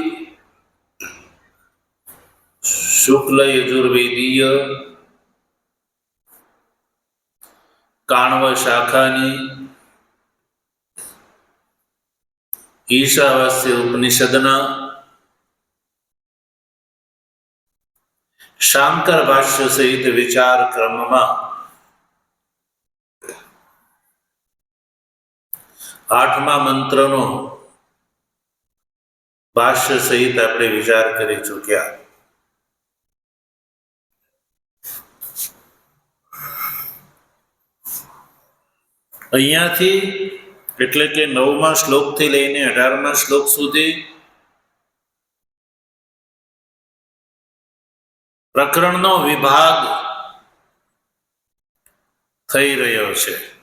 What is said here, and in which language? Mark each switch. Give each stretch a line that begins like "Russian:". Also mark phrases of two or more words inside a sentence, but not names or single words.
Gujarati: શુક્લ યજુર્વેદીય કાણ્વ શાખાની ઈશાવાસ્ય ઉપનિષદના શાંકર ભાષ્ય સહિત વિચાર ક્રમ માં 8મા મંત્રનો ભાષ્ય સહિત આપણે વિચાર કરી ચૂક્યા। અહીંયાથી એટલે કે 9મા શ્લોકથી લઈને 18મા શ્લોક સુધી પ્રકરણનો વિભાગ થઈ રહ્યો છે।